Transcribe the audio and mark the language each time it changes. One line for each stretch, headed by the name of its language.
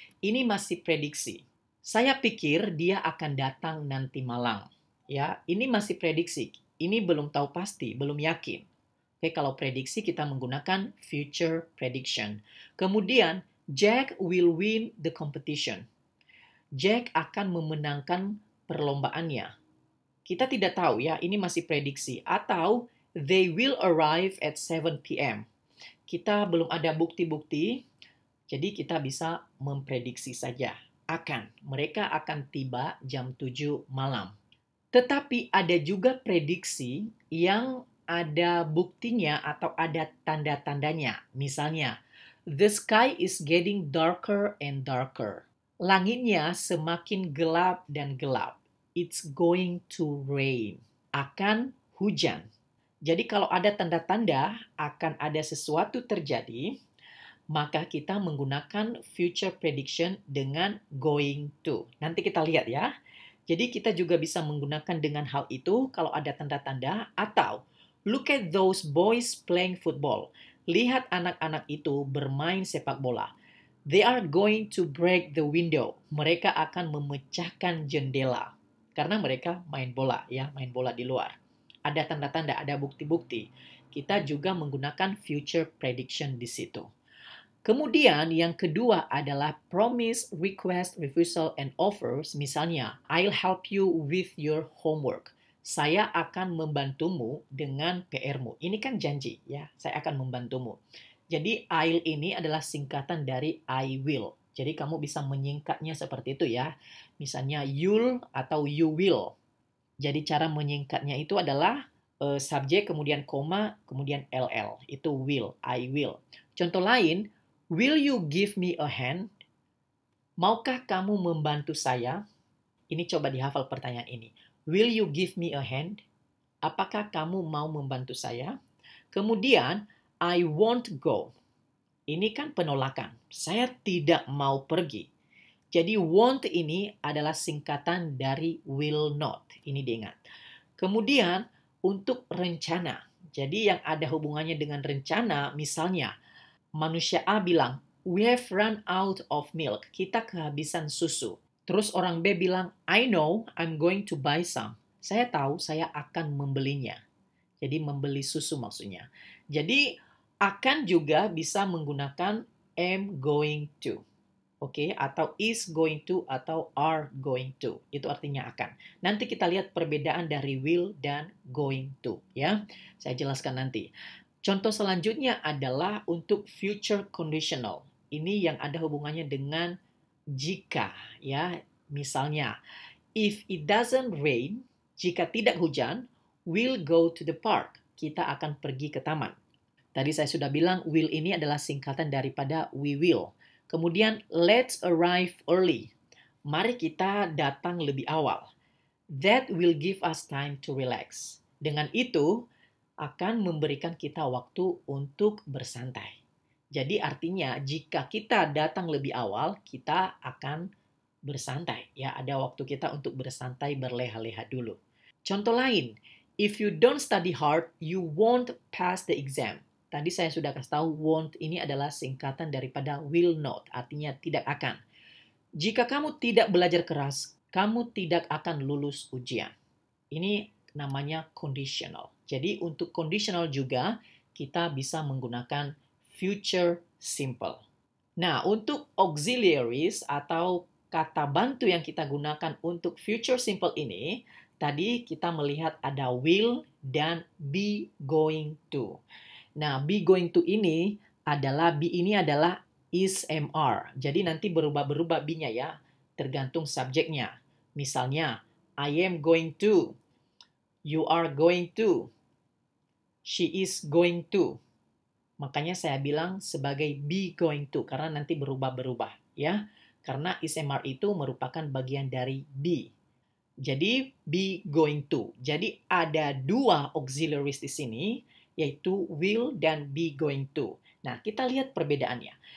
Indonesian: Ini masih prediksi. Saya pikir dia akan datang nanti malam. Ya, ini masih prediksi. Ini belum tahu pasti, belum yakin. Oke, kalau prediksi kita menggunakan future prediction. Kemudian,
English: Jack will win the competition.
Indonesian: Jack akan memenangkan perlombaannya. Kita tidak tahu ya, ini masih prediksi. Atau
English: they will arrive at 7 p.m.
Indonesian: Kita belum ada bukti-bukti, jadi kita bisa memprediksi saja. Mereka akan tiba jam 7 malam. Tetapi ada juga prediksi yang ada buktinya atau ada tanda-tandanya. Misalnya,
English: the sky is getting darker and darker.
Indonesian: Langitnya semakin gelap dan gelap.
English: It's going to rain.
Indonesian: Akan hujan. Jadi kalau ada tanda-tanda akan ada sesuatu terjadi, maka kita menggunakan future prediction dengan going to. Nanti kita lihat ya. Jadi kita juga bisa menggunakan dengan hal itu kalau ada tanda-tanda, atau
English: look at those boys playing football.
Indonesian: Lihat anak-anak itu bermain sepak bola.
English: They are going to break the window.
Indonesian: Mereka akan memecahkan jendela. Karena mereka main bola di luar. Ada tanda-tanda, ada bukti-bukti. Kita juga menggunakan future prediction di situ. Kemudian yang kedua adalah promise, request, refusal, and offers. Misalnya,
English: I'll help you with your homework.
Indonesian: Saya akan membantumu dengan PR-mu. Ini kan janji, ya. Saya akan membantumu. Jadi, I'll ini adalah singkatan dari I will. Jadi, kamu bisa menyingkatnya seperti itu ya. Misalnya, you'll atau you will. Jadi, cara menyingkatnya itu adalah subjek, kemudian koma, kemudian LL. Itu
English: will, I will.
Indonesian: Contoh lain,
English: will you give me a hand? Maukah kamu membantu saya? Ini coba dihafal pertanyaan ini. Will you give me a hand?
Indonesian: Apakah kamu mau membantu saya? Kemudian,
English: I won't go.
Indonesian: Ini kan penolakan. Saya tidak mau pergi. Jadi won't ini adalah singkatan dari will not. Ini diingat. Kemudian, untuk rencana. Jadi yang ada hubungannya dengan rencana, misalnya, manusia A bilang,
English: we have run out of milk.
Indonesian: Kita kehabisan susu. Terus orang B bilang,
English: I know, I'm going to buy some.
Indonesian: Saya tahu, saya akan membelinya. Jadi membeli susu maksudnya. Jadi akan juga bisa menggunakan am going to. Oke, atau is going to atau are going to. Itu artinya akan. Nanti kita lihat perbedaan dari will dan going to. Ya, saya jelaskan nanti. Contoh selanjutnya adalah untuk future conditional. Ini yang ada hubungannya dengan jika, ya. Misalnya,
English: if it doesn't rain,
Indonesian: jika tidak hujan,
English: we'll go to the park.
Indonesian: Kita akan pergi ke taman. Tadi saya sudah bilang will ini adalah singkatan daripada we will. Kemudian
English: let's arrive early.
Indonesian: Mari kita datang lebih awal.
English: That will give us time to relax.
Indonesian: Dengan itu, akan memberikan kita waktu untuk bersantai. Jadi artinya jika kita datang lebih awal, kita akan bersantai. Ya, ada waktu kita untuk bersantai, berleha-leha dulu. Contoh lain,
English: if you don't study hard, you won't pass the exam.
Indonesian: Tadi saya sudah kasih tahu won't ini adalah singkatan daripada will not, artinya tidak akan. Jika kamu tidak belajar keras, kamu tidak akan lulus ujian. Ini namanya conditional. Jadi untuk conditional juga kita bisa menggunakan future simple. Nah, untuk auxiliaries atau kata bantu yang kita gunakan untuk future simple ini, tadi kita melihat ada will dan be going to. Nah, be going to ini adalah is MR. Jadi nanti berubah-berubah be-nya ya, tergantung subjeknya. Misalnya,
English: I am going to, you are going to, she is going to.
Indonesian: Makanya saya bilang sebagai be going to, karena nanti berubah-berubah ya. Karena is MR itu merupakan bagian dari be. Jadi be going to. Jadi ada dua auxiliaries di sini, yaitu will dan be going to. Nah, kita lihat perbedaannya.